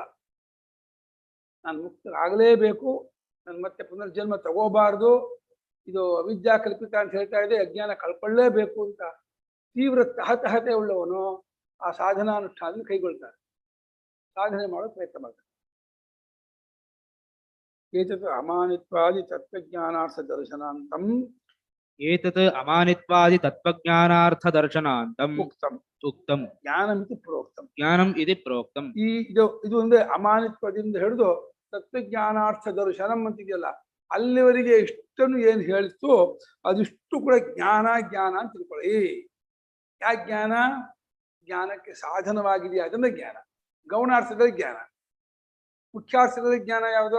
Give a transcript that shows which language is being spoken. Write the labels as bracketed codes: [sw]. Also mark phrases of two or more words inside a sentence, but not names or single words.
[kn] ನಾನು ಮುಕ್ತನಾಗಲೇಬೇಕು, ನಾನು ಮತ್ತೆ ಪುನರ್ಜನ್ಮ ತಗೋಬಾರ್ದು, ಇದು ಅವಿದ್ಯಾ ಕಲ್ಪಿತ ಅಂತ ಹೇಳ್ತಾ ಇದೆ, ಅಜ್ಞಾನ ಕಳ್ಕೊಳ್ಳೇಬೇಕು ಅಂತ ತೀವ್ರ ತಹತಹತೆ ಉಳ್ಳವನು ಆ ಸಾಧನಾನುಷ್ಠಾನ ಕೈಗೊಳ್ತಾರೆ, ಸಾಧನೆ ಮಾಡೋ ಪ್ರಯತ್ನ ಮಾಡ್ತಾರೆ. [sa] ಏತತ್ ಅಮಾನಿತ್ವಾದಿ ತತ್ವಜ್ಞಾನಾರ್ಥ ದರ್ಶನಾಂತಂ. ಏತತ್ ಅಮಾನಿತ್ವಾದಿ ತತ್ವಜ್ಞಾನಾರ್ಥ ದರ್ಶನಾಂತಂ ಉಕ್ತಂ. ಉಕ್ತಂ ಜ್ಞಾನಂ ಇತಿ ಪ್ರೋಕ್ತಂ. ಜ್ಞಾನಂ ಇತಿ ಪ್ರೋಕ್ತಂ. [kn] ಇದು ಒಂದೇ ಅಮಾನಿತ್ವದಿಂದ ಹಿಡಿದು ತತ್ವಜ್ಞಾನಾರ್ಥ ದರ್ಶನಂ ಅಂತಿದೆಯಲ್ಲ, ಅಲ್ಲಿವರೆಗೆ ಇಷ್ಟನ್ನು ಏನು ಹೇಳಿತ್ತು ಅದಿಷ್ಟು ಕೂಡ ಜ್ಞಾನ ಜ್ಞಾನ ಅಂತ ತಿಳ್ಕೊಳ್ಳಿ. ಯಾಕೆ ಜ್ಞಾನ? ಜ್ಞಾನಕ್ಕೆ ಸಾಧನವಾಗಿದೆಯಾ ಅದನ್ನ ಜ್ಞಾನ. ಗೌಣಾರ್ಥದಲ್ಲಿ ಜ್ಞಾನ. ಮುಖ್ಯಾರ್ಥದಲ್ಲಿ ಜ್ಞಾನ ಯಾವುದೋ?